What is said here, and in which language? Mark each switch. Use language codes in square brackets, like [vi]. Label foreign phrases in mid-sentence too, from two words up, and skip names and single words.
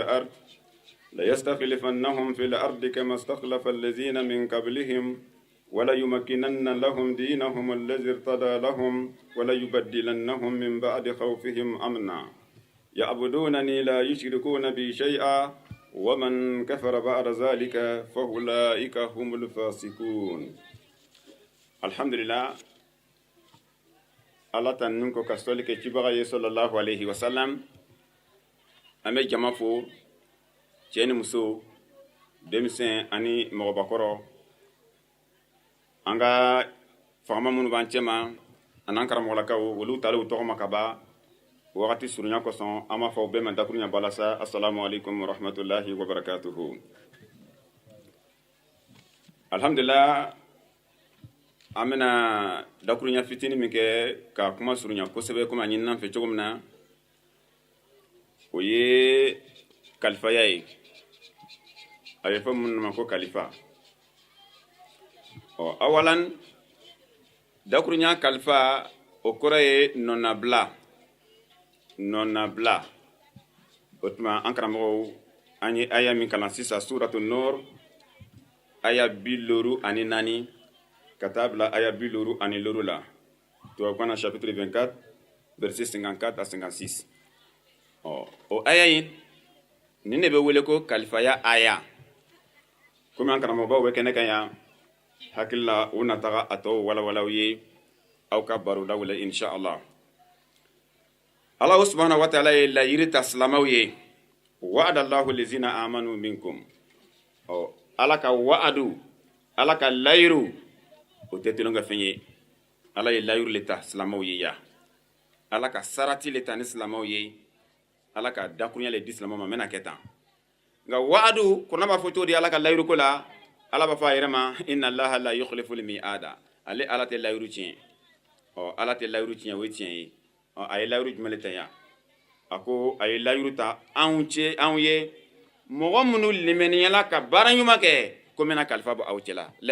[ar] في الأرض كما استخلف الذين من قبلهم وليمكنن لهم دينهم الذي ارتضى لهم وليبدلنهم من بعد خوفهم أمنا يعبدونني لا يشركون بي شيئا ومن كفر بعد ذلك فأولئك هم الفاسقون. الحمد لله. [bm] Allah tan nun ko ka soli ke cibaga ye [ar] صلى الله عليه وسلم [bm] ame jama fo ceni muso demisen ani mogobakoro anga fama munu ban cema anan karamɔgɔ lakaw olu tale u tɔgɔ ma ka ba wagati surunya kosɔn an b'a fɔ bɛɛ ma dakurunya balasa [ar] السلام عليكم ورحمة الله وبركاته. [bm] Alhamdulillah an bɛna dakurunya fitini min kɛ ka kuma surunya kosɛbɛ komi a ɲininan fɛ cogo min na o ye kalifaya ye a bɛ fɔ minnu ma ko kalifa awalan dakurunya kalifa o kɔrɔ ye nɔnabila o tuma an karamɔgɔw an ye aya min kalan sisan suratu nor aya 54 ka taa bila aya 56 la tubabukan na [fr] chapitre 24 verset 54 à 56 [bm] o aya in ni ne bɛ wele ko kalifaya aya komi an karamɔgɔbaw bɛ kɛnɛ kan yan hakili la u na taga a tɔw walawalaw ye aw ka barodaw la inshallah. [ar] الله سبحانه وتعالى [bm] ye layiri ta silamaw ye [ar] وعد الله الذين آمنوا منكم [bm] ala ka wa'adu ala ka layiru o tɛ tolon ka fɛn ye ala ye layiru le ta silamaw ye ya ala ka sarati le ta ni silamaw ye ala ka dakurunya le di silamaw ma mena kɛ tan nka wa'adu kɔnɔ b'a fɔ cogo di ala ka layiru ko la ala b'a fɔ a yɛrɛ ma [ar] إن الله لا يخلف الميعاد [bm] ale ala tɛ layiru tiɲɛ ala tɛ layiru tiɲɛ o ye tiɲɛ ye a ye layiru jumɛn ta yan a ko a ye layiru ta anw ye mɔgɔ minnu limɛniyala ka baara ɲuman kɛ ko mena kalifa bo awcela